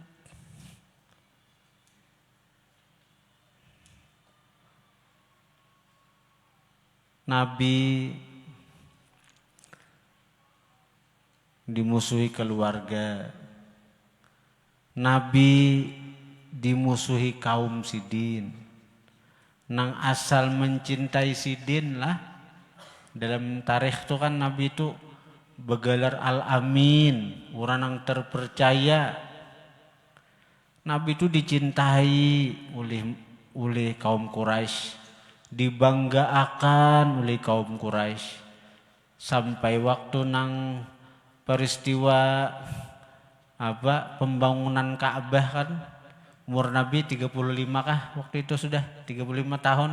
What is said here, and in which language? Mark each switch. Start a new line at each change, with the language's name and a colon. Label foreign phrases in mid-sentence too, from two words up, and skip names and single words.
Indonesian: Nabi dimusuhi keluarga, Nabi dimusuhi kaum sidin.
Banjar: Nang asal mencintai sidin lah.
Indonesian: Dalam tarikh itu kan Nabi itu begelar Al-Amin, orang yang terpercaya. Nabi itu dicintai oleh kaum Quraisy, dibanggakan oleh kaum Quraisy. Sampai waktu nang peristiwa pembangunan Ka'bah kan, umur Nabi 35 kah waktu itu, sudah 35 tahun.